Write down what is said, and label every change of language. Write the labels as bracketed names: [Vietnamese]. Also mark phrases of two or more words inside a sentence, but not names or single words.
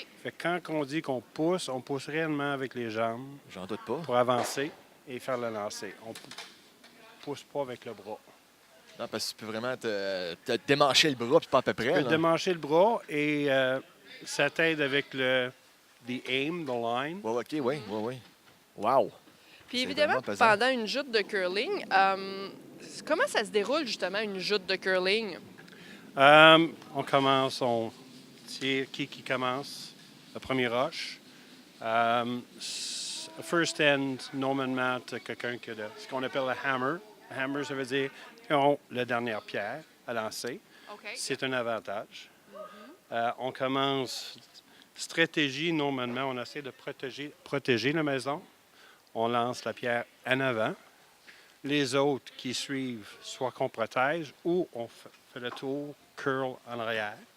[French] Fait que quand on dit qu'on pousse, on pousse réellement avec les jambes J'en doute pas. pour avancer et faire le lancer. On pousse pas avec le bras. Non, parce que tu peux vraiment te démancher le bras, puis pas à peu près. Tu peux là. démancher le bras et ça t'aide avec [English] the aim, the line. [French] Ouais, OK, oui, oui. Wow. Puis C'est évidemment, vraiment pesant. pendant une joute de curling, comment ça se déroule justement une joute de curling? On commence, on tire qui commence, le premier rush. [English] First end, [French] normalement, tu as quelqu'un qui a ce qu'on appelle le hammer. Le hammer, ça veut dire qu'ils ont la dernière pierre à lancer. OK. C'est un avantage. On commence stratégie, normalement, on essaie de protéger la maison. On lance la pierre en avant. Les autres qui suivent, soit qu'on protège ou on fait le tour, curl en arrière.